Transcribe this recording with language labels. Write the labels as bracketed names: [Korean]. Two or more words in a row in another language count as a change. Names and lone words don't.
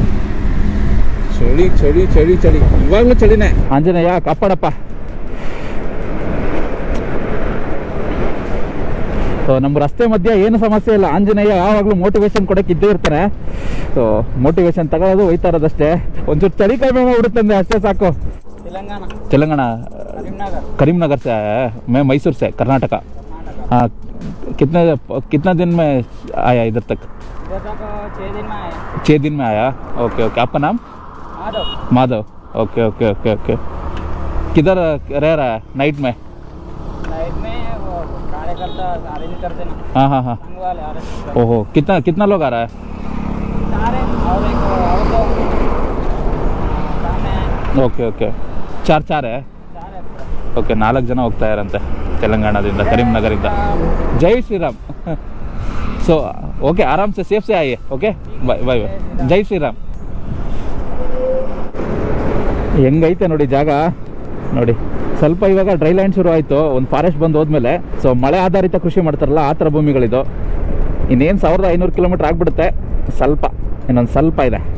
[Kannada] ಚಳಿ ಇವಾಗಲೂ ಚಳಿನೇ. ಆಂಜನೇಯ ಕಾಪಾಡಪ್ಪ. ಸೊ ನಮ್ಮ ರಸ್ತೆ ಮಧ್ಯೆ ಏನು ಸಮಸ್ಯೆ ಇಲ್ಲ. ಆಂಜನೇಯ ಯಾವಾಗಲೂ ಮೋಟಿವೇಶನ್ ಕೊಡೋಕೆ ಇದ್ದೇ ಇರ್ತಾರೆ. ಸೊ ಮೋಟಿವೇಶನ್ ತಗೊಳ್ಳೋದು ಹೋಯ್ತಾ ಇರೋದಷ್ಟೇ. ಒಂಚೂರು ಚಳಿ ಕಡಿಮೆ ಮಾಡ್ಬಿಡುತ್ತಂದ್ರೆ ಅಷ್ಟೇ ಸಾಕು. [Hindi] तेलंगाना करीमनगर से आया है. मैं मैसूर से, कर्नाटका. हाँ, कितना दिन में आया इधर तक? 6 दिन में आया. 6 दिन में आया. ओके. आपका नाम? माधव. ओके. किधर रह रहा है नाइट में? वो करता अरेंज कर देना हाँ हाँ हाँ संग वाले अरेंज ओहो कितना कितना लोग आ रहा है चार है और एक और दो सामने [English] okay okay ಚಾರ್ [Hindi] चार है [Kannada] ಓಕೆ 4 ಜನ ಹೋಗ್ತಾ ಇರಂತೆ ತೆಲಂಗಾಣದಿಂದ ಕರೀಂನಗರಿಂದ ಜೈ ಶ್ರೀರಾಮ್ [English] so okay [Hindi] आराम से सेफ से आइए [English] okay bye bye bye [Kannada] ಜೈ ಶ್ರೀರಾಮ್ ಹೆಂಗೈತೆ ನೋಡಿ ಜಾಗ ನೋಡಿ ಸ್ವಲ್ಪ ಇವಾಗ [English] dry land [Kannada] ಶುರು ಆಯಿತು ಒಂದು ಫಾರೆಸ್ಟ್ ಬಂದು ಹೋದ್ಮೇಲೆ ಸೊ ಮಳೆ ಆಧಾರಿತ ಕೃಷಿ ಮಾಡ್ತಾರಲ್ಲ ಆ ಥರ ಭೂಮಿಗಳಿದು ಇನ್ನೇನು 1500 ಕಿಲೋಮೀಟ್ರ್ ಆಗಿಬಿಡುತ್ತೆ ಸ್ವಲ್ಪ ಇನ್ನೊಂದು ಸ್ವಲ್ಪ ಇದೆ